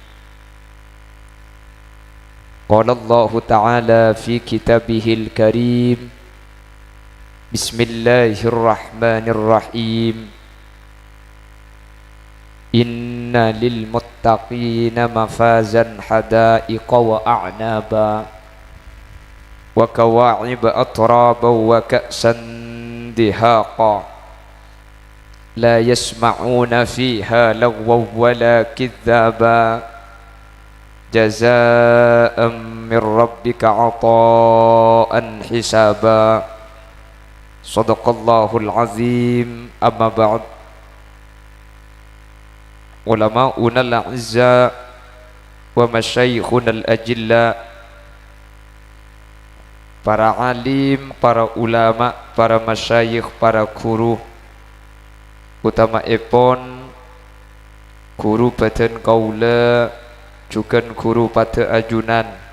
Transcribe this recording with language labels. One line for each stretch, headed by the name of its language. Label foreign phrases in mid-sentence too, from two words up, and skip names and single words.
Arabic: قال الله تعالى في كتابه الكريم بسم الله الرحمن الرحيم إن للمتقين مفازا حدائق وأعنابا وكواعب أترابا وكأسا دهاقا لا يسمعون فيها لغوا ولا كذابا جزاء من ربك عطاء حسابا. صدق الله العظيم. أما بعد. علماؤنا الأعزة ومشايخنا الأجلة,
Madurese: para alim, para ulama, para masyayikh, para guru, utama epon guru badan kaula juga guru pada ajunan